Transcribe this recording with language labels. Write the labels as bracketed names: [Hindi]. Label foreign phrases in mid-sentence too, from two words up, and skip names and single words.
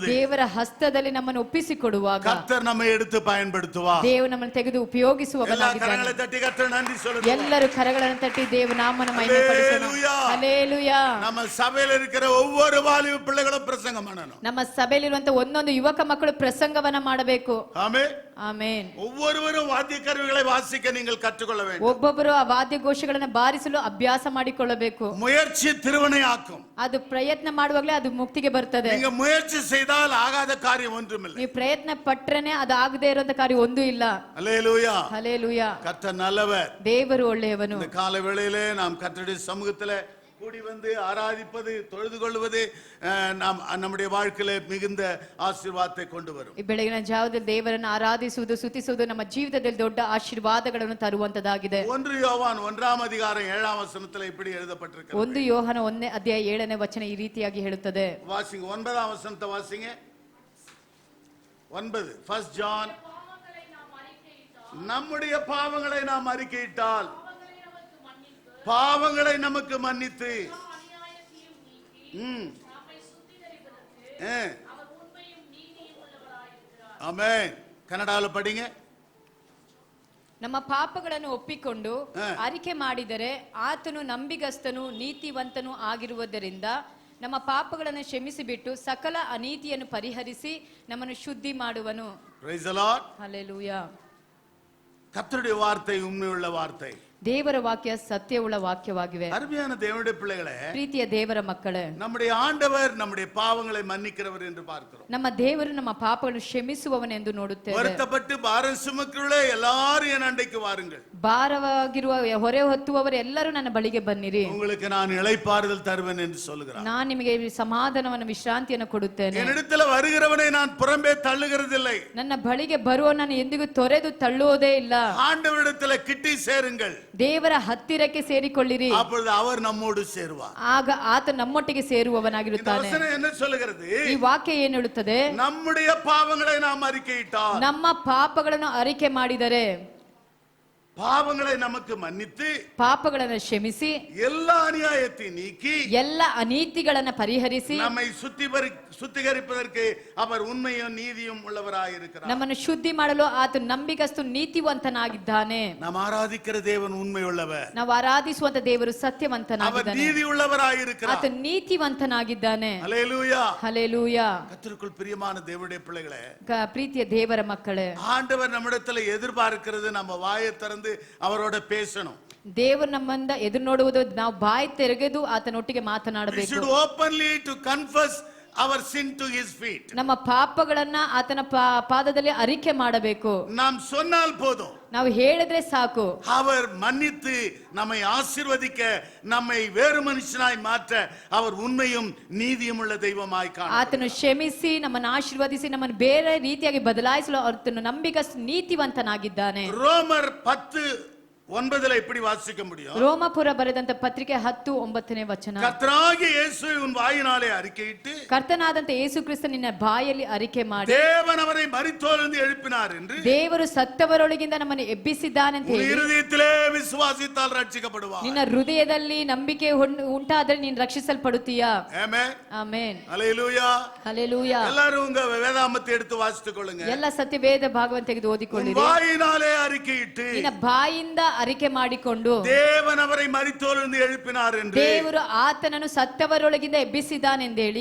[Kannada] ದೇವರ ಹಸ್ತದಲ್ಲಿ ನಮ್ಮನ್ನು ಒಪ್ಪಿಸಿಕೊಡುವಾಗ [Tamil] கர்த்தர் நம்மை எடுத்து பயன்படுத்துவார். [Kannada] ದೇವರು ನಮ್ಮನ್ನು ತೆಗೆದು [Tamil] எல்லா [Kannada] ಉಪಯೋಗಿಸುವವನಾಗಿದ್ದಾನೆ. [Tamil] கரங்களை தட்டி கர்த்தர் நன்றி சொல்லுங்க. [Kannada] ಎಲ್ಲರೂ ಕರಗಳನ್ನು ತಟ್ಟಿ ದೇವ ನಾಮನ ಮಹಿಮೆಪಡಿಸೋಣ. [Tamil] ஹல்லேலூயா. [Kannada] ಹಲ್ಲೇಲೂಯಾ. [Tamil] நம்ம சபையில இருக்கிற ஒவ்வொரு வாலிப பிள்ளைகளும் பிரசங்கம் பண்ணணும். [Kannada] ನಮ್ಮ ಸಭೆಯಲ್ಲಿರುವಂತ ಒಂದೊಂದು ಯುವಕ ಮಕ್ಕಳು ಪ್ರಸಂಗವನ್ನ ಮಾಡಬೇಕು. [Tamil] ஆமென். [Kannada] ಆಮೆನ್. [Tamil] ஒவ்வொருவரும் வாத்திய கருவிகளை வாசிக்க நீங்கள் கற்றுக்கொள்ள வேண்டும். [Kannada] ಒಬ್ಬೊಬ್ಬರು ಆ ವಾದ್ಯ ಘೋಷಗಳನ್ನ ಬಾರಿಸಲು ಅಭ್ಯಾಸ ಮಾಡಿಕೊಳ್ಳಬೇಕು. [Tamil] முயற்சி திருவினையாக்கும். [Kannada] ಅದು ಪ್ರಯತ್ನ ಮಾಡುವಾಗಲೇ ಅದು ಮುಕ್ತಿಗೆ ಬರ್ತದೆ. [Tamil] நீங்க முயற்சி செய்தால் ஆகாத காரியம் ஒன்றுமில்லை. [Kannada] ನೀವು ಪ್ರಯತ್ನ ಪಟ್ರೇನೆ ಅದು ಆಗದೆ ಇರುವಂತ ಕಾರ್ಯ ಒಂದೂ ಇಲ್ಲ. [Tamil] ஹல்லேலூயா. [Kannada] ಹಲ್ಲೇಲೂಯಾ. [Tamil] கர்த்தர் நல்லவர். [Kannada] ದೇವರು ಒಳ್ಳೆಯವನು. [Tamil] இந்த கால வேளையிலே நாம் கர்த்தருடைய சமூகத்திலே கூடி வந்து ஆராதிப்பது, தொழுது கொள்வது நாம் நம்முடைய வாழ்க்கையிலே மிகுந்த ஆசீர்வாதத்தை கொண்டு வரும். [Kannada] ಈ ಬೆಳಗಿನ ಜಾವದಲ್ಲಿ ದೇವರನ್ನು ಆರಾಧಿಸುವುದು, ಸ್ತುತಿಸುವುದು ನಮ್ಮ ಜೀವಿತದಲ್ಲಿ ದೊಡ್ಡ ಆಶೀರ್ವಾದಗಳನ್ನು ತರುವಂತದಾಗಿದೆ. [Tamil] 1 யோவான் 1 அதிகாரம் 7 வசனத்திலே இப்படி எழுதப்பட்டிருக்கிறது. [Kannada] 1 ಯೋಹನ 1 ಅಧ್ಯಾಯ 7ನೇ ವಚನ ಈ ರೀತಿಯಾಗಿ ಹೇಳುತ್ತದೆ. [Tamil] வாசிங்க 9 வசனத்தை வாசிங்க. 9 1 ஜான். நம்முடைய பாவங்களை நாம் அறிக்கையிட்டால் பாவங்களை நமக்கு மன்னித்து ஆமென். கன்னடாவில் படிங்க. [Kannada] ನಮ್ಮ ಪಾಪಗಳನ್ನು ಒಪ್ಪಿಕೊಂಡು ಅರಿಕೆ ಮಾಡಿದರೆ ಆತನು ನಂಬಿಗಸ್ತನು ನೀತಿವಂತನು ಆಗಿರುವುದರಿಂದ ನಮ್ಮ ಪಾಪಗಳನ್ನು ಕ್ಷಮಿಸಿಬಿಟ್ಟು ಸಕಲ ಅನೀತಿಯನ್ನು ಪರಿಹರಿಸಿ ನಮ್ಮನ್ನು ಶುದ್ಧಿ ಮಾಡುವನು. [English] Praise the Lord. [Kannada] ಹಲ್ಲೇಲೂಯಾ. [Tamil] கர்த்தருடைய வார்த்தை உண்மையுள்ள வார்த்தை. [Kannada] ದೇವರ ವಾಕ್ಯ ಸತ್ಯವುಳ್ಳ ವಾಕ್ಯವಾಗಿವೆ. [Tamil] அருமையான தேவனுடைய பிள்ளைகளே, [Kannada] ಪ್ರೀತಿಯ ದೇವರ ಮಕ್ಕಳೇ, [Tamil] நம்முடைய ஆண்டவர் நம்முடைய பாவங்களை மன்னிக்கிறவர் என்று பார்க்கிறோம். [Kannada] ನಮ್ಮ ದೇವರು ನಮ್ಮ ಪಾಪಗಳನ್ನು ಕ್ಷಮಿಸುವವನೆಂದು ನೋಡುತ್ತೇವೆ. [Tamil] வருத்தப்பட்டு பாரம் சுமக்கிறவர்களே எல்லாரும் என் அண்டைக்கு வாருங்கள். [Kannada] ಭಾರವಾಗಿರುವ ಹೊರೆ ಹೊತ್ತುವವರು ಎಲ್ಲರೂ ನನ್ನ ಬಳಿಗೆ ಬನ್ನಿರಿ, [Tamil] உங்களுக்கு நான் இளைப்பாறுதல் தருவேன் என்று சொல்கிறார். [Kannada] ನಾನು ನಿಮಗೆ ಸಮಾಧಾನವನ್ನು ವಿಶ್ರಾಂತಿಯನ್ನು ಕೊಡುತ್ತೇನೆ. [Tamil] என்னிடத்தில் வருகிறவனை நான் புறம்பே தள்ளுகிறதில்லை. [Kannada] ನನ್ನ ಬಳಿಗೆ ಬರುವ ನಾನು ಎಂದಿಗೂ ತೊರೆದು ತಳ್ಳುವುದೇ ಇಲ್ಲ. [Tamil] ஆண்டவரிடத்தில் கிட்டி சேருங்கள். [Kannada] ದೇವರ ಹತ್ತಿರಕ್ಕೆ ಸೇರಿಕೊಳ್ಳಿರಿ, [Tamil] அப்பொழுது அவர் நம்மோடு சேருவார். [Kannada] ಆಗ ಆತ ನಮ್ಮೊಟ್ಟಿಗೆ [Tamil] இந்த [Kannada] ಸೇರುವವನಾಗಿರುತ್ತಾನೆ. [Tamil] வசனம் என்ன சொல்லுகிறது? [Kannada] ಈ ವಾಕ್ಯ ಏನು ಹೇಳುತ್ತದೆ? [Tamil] நம்முடைய பாவங்களை நாம் அறிக்கையிட்டால், [Kannada] ನಮ್ಮ ಪಾಪಗಳನ್ನು ಅರಿಕೆ ಮಾಡಿದರೆ, [Tamil] பாவங்களை நமக்கு மன்னித்து, [Kannada] ಪಾಪಗಳನ್ನು ಕ್ಷಮಿಸಿ, [Tamil] எல்லா அநியாயத்தை நீக்கி, [Kannada] ಎಲ್ಲ ಅನೀತಿಗಳನ್ನು ಪರಿಹರಿಸಿ, [Tamil] நம்மை சுத்திகரிப்பதற்கு அவர் உண்மையும் நீதியும் உள்ளவராயிருக்கிறார். [Kannada] ನಮ್ಮನ್ನು ಶುದ್ಧಿ ಮಾಡಲು ಆತ ನಂಬಿಗಸ್ತು ನೀತಿವಂತನಾಗಿದ್ದಾನೆ. [Tamil] நாம் ஆராதிக்கிற தேவன் உண்மை உள்ளவர். [Kannada] ನಾವು ಆರಾಧಿಸುವಂತ ದೇವರು [Tamil] அவர் [Kannada] ಸತ್ಯವಂತನಾಗಿದ್ದಾನೆ. [Tamil] நீதி உள்ளவராயிருக்கிறார். [Kannada] ಆತ ನೀತಿವಂತನಾಗಿದ್ದಾನೆ. [Tamil] ஹல்லேலூயா. [Kannada] ಹಲ್ಲೇಲೂಯಾ. [Tamil] கர்த்தருக்குள் பிரியமான தேவனுடைய பிள்ளைகளே, [Kannada] ಪ್ರೀತಿಯ ದೇವರ ಮಕ್ಕಳೇ, [Tamil] ஆண்டவர் நம்மிடத்துல எதிர்பார்க்கிறது நம்ம வாயை திறந்து அவரோட பேசணும். [Kannada] ದೇವರು ನಮ್ಮಂದ ಎದುರು ನೋಡುವುದು ನಾವು ಬಾಯಿ ತೆರೆದು ಆತನೊಟ್ಟಿಗೆ [English] We [Kannada] ಮಾತನಾಡಬೇಕು. [English] should openly to confess our sin to his feet. [Kannada] ನಮ್ಮ ಪಾಪಗಳನ್ನ ಆತನ ಪಾದದಲ್ಲಿ ಅರಿಕೆ ಮಾಡಬೇಕು. [Tamil] நாம் சொன்னால் போதும், [Kannada] ನಾವು ಹೇಳಿದ್ರೆ ಸಾಕು, [Tamil] அவர் மன்னித்து நம்மை ஆசீர்வதிக்க, நம்மை வேறு மனுஷனாய் மாற்ற அவர் உண்மையும் நீதியும் உள்ள தெய்வமாய் காண. [Kannada] ಆತನು ಕ್ಷಮಿಸಿ ನಮ್ಮನ್ನು ಆಶೀರ್ವದಿಸಿ ನಮ್ಮನ್ನು ಬೇರೆ ರೀತಿಯಾಗಿ ಬದಲಾಯಿಸಲು ಆತನು ನಂಬಿಗಸ್ತ ನೀತಿವಂತನಾಗಿದ್ದಾನೆ. [Tamil] ரோமர் 10:9 இப்படி வாசிக்க முடியும். [Kannada] ರೋಮಪುರ ಬರೆದಂತ ಪತ್ರಿಕೆ 10:9ನೇ ವಚನ. [Tamil] கர்த்தராகிய இயேசுவை உன் வாயினாலே அறிக்கையிட்டு, [Kannada] ಕರ್ತನಾದಂತ ಯೇಸು ಕ್ರಿಸ್ತ ನಿನ್ನ ಬಾಯಲ್ಲಿ ಅರಿಕೆ ಮಾಡಿ, [Tamil] தேவன் அவரை மரித்தோரிலிருந்து எழுப்பினார் என்று [Kannada] ದೇವರು ಸತ್ತವರೊಳಗಿಂದ ನಮ್ಮನ್ನು ಎಬ್ಬಿಸಿದ್ದಾನೆಂತ [Tamil] உன் [Kannada] ಹೇಳಿ [Tamil] இருதயத்திலே விசுவாசித்தால் ரட்சிக்கப்படுவார். [Kannada] ನಿನ್ನ ಹೃದಯದಲ್ಲಿ ನಂಬಿಕೆ ಉಂಟಾದರೆ ನೀನು ರಕ್ಷಿಸಲ್ಪಡುತ್ತೀಯಾ? [Tamil] ஆமென். [Kannada] ಆಮೆನ್. [Tamil] ஹல்லேலூயா. [Kannada] ಹಲ್ಲೇಲೂಯಾ. [Tamil] எல்லாரும் உங்க வேதாமத்தை எடுத்து வாசித்துக் கொள்ளுங்க. [Kannada] ಎಲ್ಲ ಸತ್ಯವೇದ ಭಾಗವನ್ನು ತೆಗೆದು [Tamil] உன் [Kannada] ಓದಿಕೊಳ್ಳಿರಿ. [Tamil] வாயினாலே அறிக்கையிட்டு, [Kannada] ನಿನ್ನ ಬಾಯಿಂದ ಅರಿಕೆ ಮಾಡಿಕೊಂಡು, [Tamil] தேவன் அவரை மரித்தோரிலிருந்து எழுப்பினார் என்று [Kannada] ದೇವರು ಆತನನ್ನು ಸತ್ತವರೊಳಗಿಂದ ಎಬ್ಬಿಸಿದ್ದಾನೆಂದೇಳಿ